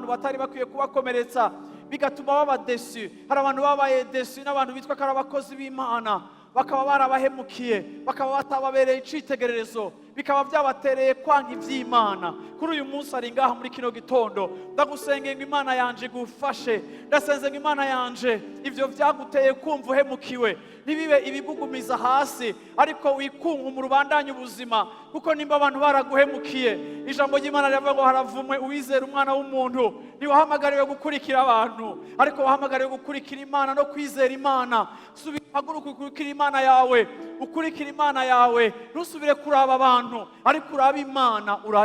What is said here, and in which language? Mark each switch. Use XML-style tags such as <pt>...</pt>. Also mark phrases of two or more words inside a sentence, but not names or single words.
<rn>batari bakwiye kubakomeretsa bigatuma baba déçu hari abantu babaye déçu n'abantu bitwa ko ari abakozi b'Imana bakaba barabahemukiye bakaba batababereye icitegererezo bikaba byabatereye kwanga ivy'Imana kuri uyu munsi ari ngaha muri kino gitondo ndagusengeye ngo Imana yanje gufashe ndasenze ngo Imana yanje ivyo vyaguteye kumva uhemukiwe nibibe ibigugumiza hasi ariko wikunga mu rubandanye ubuzima kuko nimba abantu baraguhemukiye ijambo ry'Imana rivuga ngo haravumwe uwizera umwana w'umuntu ni wahamagariwe gukurikira abantu ariko wahamagariwe gukurikira Imana no kwizera Imana haguruka ukurikira Imana yawe ukurikira Imana yawe ntusubire kuraba abantu ariko uraba Imana</rn>